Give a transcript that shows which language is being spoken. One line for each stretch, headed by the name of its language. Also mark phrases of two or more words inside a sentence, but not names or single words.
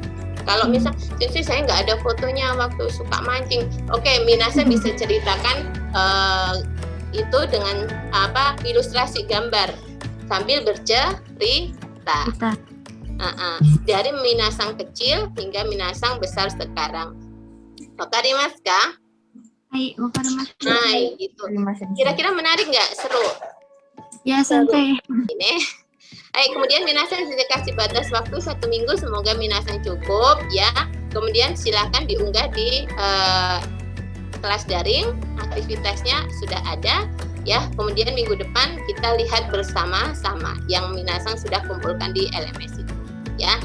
Indonesian: Kalau misal saya nggak ada fotonya waktu suka mancing, oke, minasang bisa ceritakan itu dengan ilustrasi gambar sambil bercerita. Dari minasang kecil hingga minasang besar sekarang.
Japanese: 分かりますか? はい、分かります.
Indonesian: Nah, gitu. Kira-kira menarik nggak? Seru? Ya, Sensei. Ini. Kemudian minasang sudah kasih batas waktu 1 minggu. Semoga minasang cukup ya. Kemudian silakan diunggah di kelas daring. Aktivitasnya sudah ada ya. Kemudian minggu depan kita lihat bersama-sama yang minasang sudah kumpulkan di LMS itu ya.